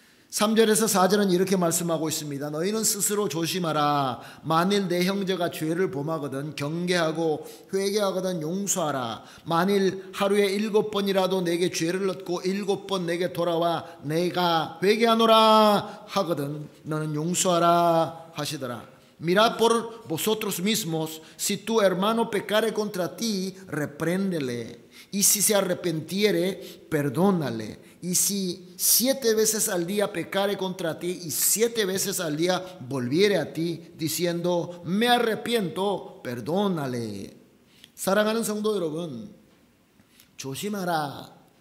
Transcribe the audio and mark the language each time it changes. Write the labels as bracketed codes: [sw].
[ko] 3절에서 4절은 이렇게 말씀하고 있습니다. 너희는 스스로 조심하라. 만일 내 형제가 죄를 범하거든 경계하고 회개하거든 용서하라. 만일 하루에 7번이라도 내게 죄를 얻고 7번 내게 돌아와 내가 회개하노라 하거든 너는 용서하라 하시더라. [es] Mirad por vosotros mismos, si tu hermano pecare contra ti, repréndele, y si se arrepintiere, perdónale. Y si 7 veces al día pecare contra ti y 7 veces al día volviere a ti diciendo me arrepiento, perdónale. [ko] 사랑하는 성도 여러분, 조심하라.